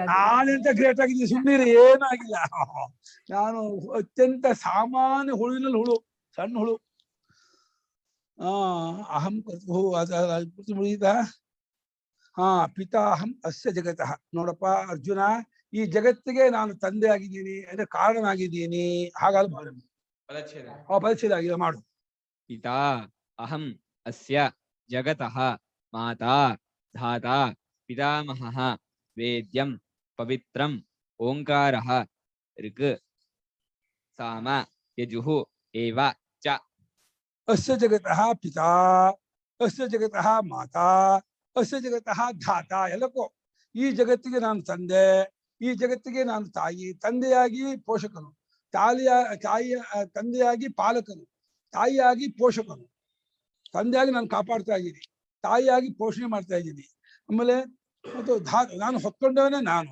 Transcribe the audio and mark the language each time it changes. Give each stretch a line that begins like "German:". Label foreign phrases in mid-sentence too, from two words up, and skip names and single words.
Kannada: ನಾನೆಂತ ಗ್ರೇಟ್ ಆಗಿದ್ದೀನಿ, ಸುಮ್ಮನೆ ಏನೂ ಆಗಿಲ್ಲ. ನಾನು ಅತ್ಯಂತ ಸಾಮಾನ್ಯ ಹುಳುವಿನಲ್ಲಿ ಹುಳು, ಸಣ್ಣ ಹುಳು.
Sanskrit: ಅಹಂ ಕೃತು ಮುಗಿದ. ಪಿತಾಹಂ ಅಸ್ಯ ಜಗತಃ.
Kannada: ನೋಡಪ್ಪ ಅರ್ಜುನ, ಈ ಜಗತ್ತಿಗೆ ನಾನು ತಂದೆ ಆಗಿದ್ದೀನಿ ಅಂದ್ರೆ ಕಾರಣನಾಗಿದ್ದೀನಿ. ಹಾಗಾದ್ರೆ ಪರಿಚ್ಛೇದ ಆಗಿದೆ ಮಾಡು.
Sanskrit: ಪಿತಾ ಅಹಂ ಅಸ್ಯ ಜಗತಃ ಮಾತಾ ಧಾತಾ ಪಿತಾಮಹಃ ವೇದ್ಯಂ ಪವಿತ್ರಂ ಓಂಕಾರಃ ಋಕ್ ಸಾಮ ಯಜುಃ ಏವ ಚ. ಅಸ್ಯ ಜಗತಃ ಪಿತಾ, ಅಸ್ಯ ಜಗತಃ ಮಾತಾ, ಅಸ್ಯ ಜಗತಃ ಧಾತಾ.
Kannada: ಎಲ್ಲಕ್ಕೂ ಈ ಜಗತ್ತಿಗೆ ನಾನು ತಂದೆ, ಈ ಜಗತ್ತಿಗೆ ನಾನು ತಾಯಿ. ತಂದೆಯಾಗಿ ಪೋಷಕನು, ತಂದೆಯಾಗಿ ಪಾಲಕನು, ತಾಯಿಯಾಗಿ ಪೋಷಕನು. ತಂದೆಯಾಗಿ ನಾನು ಕಾಪಾಡ್ತಾ ಇದ್ದೀನಿ, ತಾಯಿಯಾಗಿ ಪೋಷಣೆ ಮಾಡ್ತಾ ಇದ್ದೀನಿ. ಆಮೇಲೆ ಮತ್ತು ನಾನು ಹೊತ್ಕೊಂಡವನೇ ನಾನು.